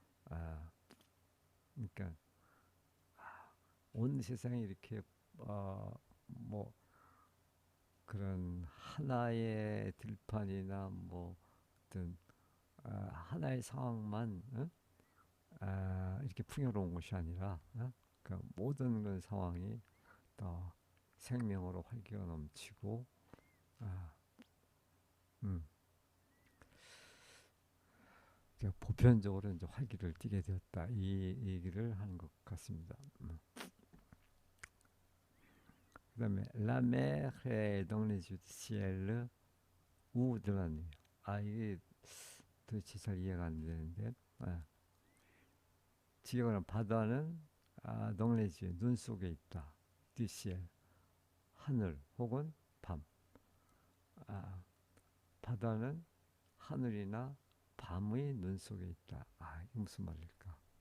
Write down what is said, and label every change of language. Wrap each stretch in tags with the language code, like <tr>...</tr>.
<ko>아, 그러니까 온 세상이 이렇게 뭐 그런 하나의 들판이나 뭐 어떤 하나의 상황만 이렇게 풍요로운 것이 아니라 그 모든 그 상황이 또 생명으로 활기가 넘치고 아, 음, 보편적으로 이제 활기를 띠게 되었다 이 얘기를 하는 것 같습니다. 그다음에</ko> <fr>La mer est dans les yeux du ciel ou de la nuit.</fr> <ko>이게 도대체 잘 이해가 안 되는데 지역은 바다는 넉레지 눈 속에 있다. 뒤시에 하늘 혹은 밤. 바다는 하늘이나 밤의 눈 속에 있다. 이게 무슨 말일까?</ko>